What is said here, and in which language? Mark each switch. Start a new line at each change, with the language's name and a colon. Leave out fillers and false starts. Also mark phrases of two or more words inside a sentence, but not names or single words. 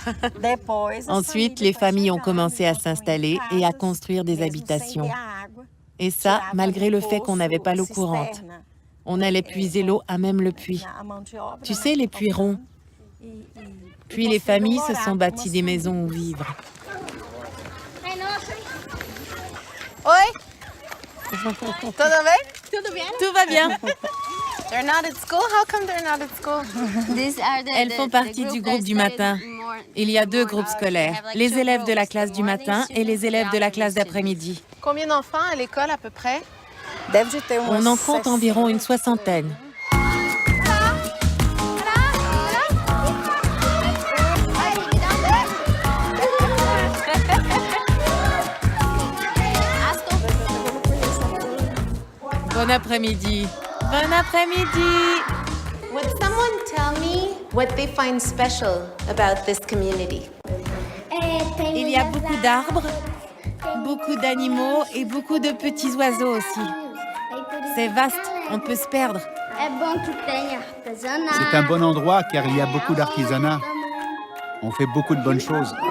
French: Ensuite, les familles ont commencé à s'installer et à construire des habitations. Et ça, malgré le fait qu'on n'avait pas l'eau courante. On allait puiser l'eau à même le puits. Tu sais, les puits ronds. Puis les familles se sont bâties des maisons où vivre.
Portuguese: Oi! Tudo bem? Tudo bem?
French: Tout va bien.
English: They're not at school? How come they're not at school?
French: Elles font partie du groupe du matin. Il y a 2 groupes scolaires, les élèves de la classe du matin et les élèves de la classe d'après-midi. Combien d'enfants à l'école à peu près? On en compte environ une 60aine. Bon après-midi. Bon après-midi.
English: Would someone tell me what they find special about this community?
French: Il y a beaucoup d'arbres, beaucoup d'animaux et beaucoup de petits oiseaux aussi. C'est vaste, on peut se perdre. C'est un bon endroit car il y a beaucoup d'artisanat. On fait beaucoup de bonnes choses.